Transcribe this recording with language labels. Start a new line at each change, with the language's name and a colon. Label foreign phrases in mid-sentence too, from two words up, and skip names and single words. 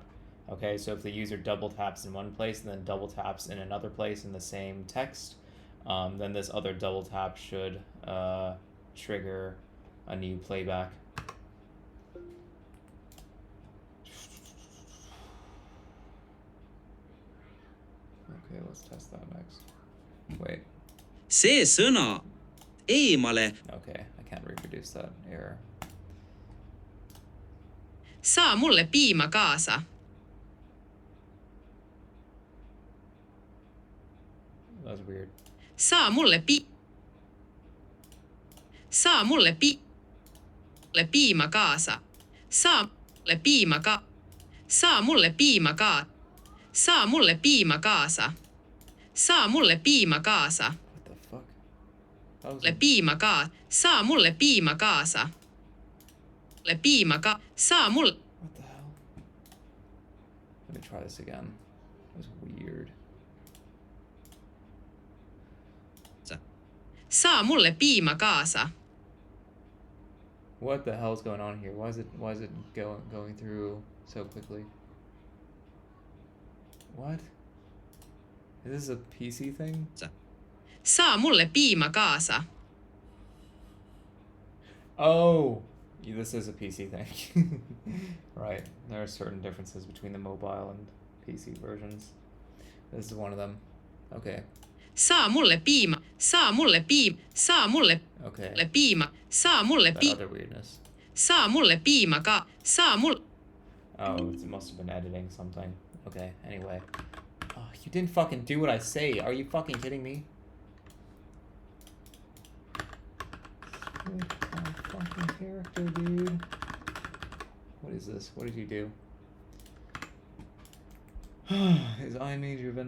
English: Okay, so if the user double taps in one place and then double taps in another place in the same text, then this other double tap should trigger a new playback. Okay, let's test that next. Wait.
Estonian: See sõna eemale.
English: Okay, I can't reproduce that error.
Estonian: Saa mulle piima kaasa.
English: That was weird.
Estonian: Saa mulle mulle piima kaasa. Saa mulle piima ka. Saa mulle piima ka. Saa mulle piima kaasa. Saa mulle piima kaasa.
English: What the fuck? That was
Estonian: Mulle piima ka. Saa mulle piima kaasa. Mulle piima ka. Saa mulle.
English: What the hell? Let me try this again. That was weird.
Estonian: Saa mulle piima kaasa.
English: What the hell's going on here? Why is it going through so quickly? What? Is this a PC thing?
Estonian: Saa mulle piima kaasa.
English: Oh, yeah, this is a PC thing. Right. There are certain differences between the mobile and PC versions. This is one of them. Okay.
Estonian: Saa mulle piima. Saa mulle piima. Saa mulle
English: Okay.
Estonian: piima. Saa mulle
English: That
Estonian: piima.
English: other weirdness.
Estonian: Saa mulle piima ka. Saa mulle.
English: Oh, it must have been editing something. Okay, anyway. Oh, you didn't fucking do what I say. Are you fucking kidding me? Split my fucking character, dude. What is this? What did you do? Is I made driven?